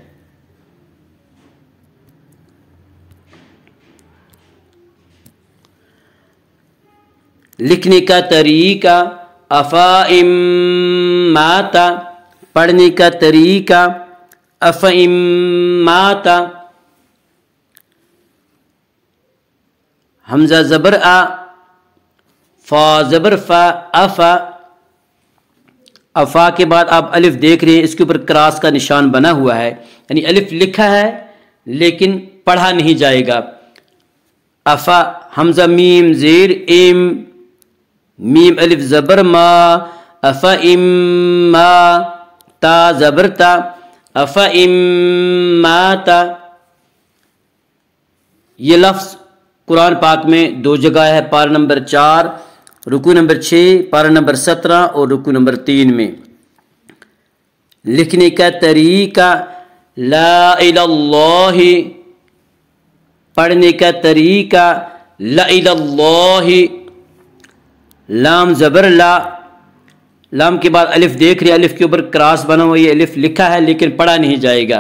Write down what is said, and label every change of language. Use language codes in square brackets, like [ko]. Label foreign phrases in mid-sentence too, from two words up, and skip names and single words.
[ur] لکھنے کا طریقہ [ar] افائم ماتا، [ur] پڑھنے کا طریقہ [ar] افائم ماتا، [ur] حمزہ زبر آ، فا زبر فا، افا۔ افا کے بعد آپ الف دیکھ رہے ہیں، اس کے اوپر کراس کا نشان بنا ہوا ہے، یعنی الف لکھا ہے لیکن پڑھا نہیں جائے گا۔ افا، حمزہ میم زیر ایم، میم الف زبر ما، افا ام ما، تا زبر تا، افا ام ما تا۔ یہ لفظ قرآن پاک میں دو جگہ ہے، پارہ نمبر 4 رکوع نمبر 6، پارہ نمبر 17 اور رکوع نمبر 3 میں۔ لکھنے کا طریقہ [ar] لا الہ اللہ، [ur] پڑھنے کا طریقہ [ar] لا الہ اللہ، [ur] لام زبر لا، لام کے بعد الف دیکھ رہے، الف کے اوپر کراس بنا ہوا، یہ الف لکھا ہے لیکن پڑھا نہیں جائے گا۔